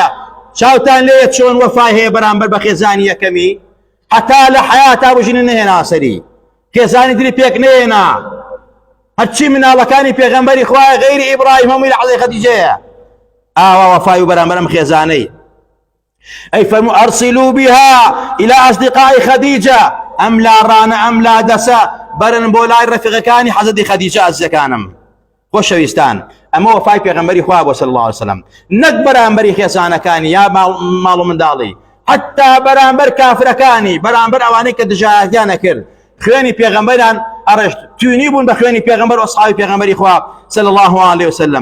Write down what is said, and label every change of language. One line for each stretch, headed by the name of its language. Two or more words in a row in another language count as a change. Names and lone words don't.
Central Kurdish: چاوتان لێ چۆن وەفای هەیە بەرامبەر بە خێزانی یەکەمی؟ حتا لە حیاتا بژینە نەهێنا سەری، خێزانی دری پێک نێنا، هەرچی مناڵەکانی پێغەمبەری خوایە غەیری ئیبراهیم هەمووی لە حەزەی خەدیجەیە. ئاوا وەفای و بەرامبەر ئەم خێزانەی. ئەی فەرموو
Arabic: ئەرسلوا بها إلى أصدقاء
Central Kurdish: خەدیجە، ئەم لاڕانە ئەم لادەسە بەرن بۆ لای ڕەفیقەکانی حەزەتی خەدیجە ئەزیزەکانم. خۆشەویستان، ئەمە وەفای پێغەمبەری خوا بووە
Arabic: صلی الله عليه وسلم،
Central Kurdish: نەک بەرامبەری خێزانەکانی یا ماڵ و منداڵی، حتا بەرامبەر کافرەکانی، بەرامبەر ئەوانەی کە دژایەتیان نەکرد، خوێنی پێغەمبەران ئەڕێشت، توێنی بوون بە خوێنی پێغەمبەر و ئەسحابی پێغەمبەری خوا
Arabic: صلی الله عليه وسلم.